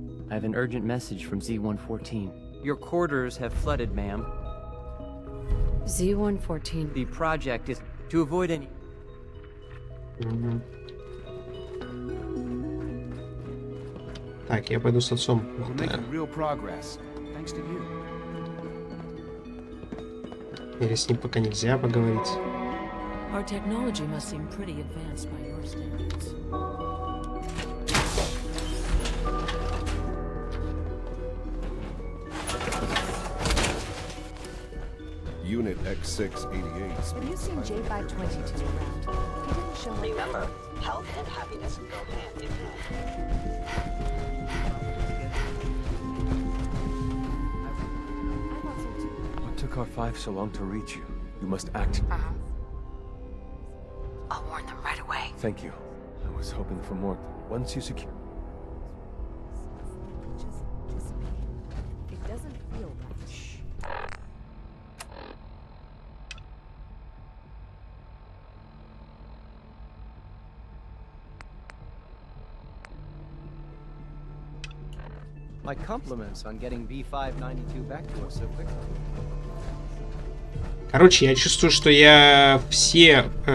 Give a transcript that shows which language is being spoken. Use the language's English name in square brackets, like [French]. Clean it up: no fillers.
[English] I have an urgent message from Z114. Your quarters have flooded, ma'am. Z114. The project is to avoid any... [Russian] Так, я пойду с отцом. [English] We're making real progress, thanks to you. [Russian] Или с ним пока нельзя поговорить. [English] Our technology must seem pretty advanced by your standards. Unit X688 Have you seen J522 around? He didn't show up. Remember, health and happiness go hand in hand. What took R5 so long to reach you? You must act. I'll warn them right away. Thank you. I was hoping for more. Once you secure... It doesn't feel right. My compliments on getting B592 back to us so quickly. [Russian] Короче, я чувствую, что я все...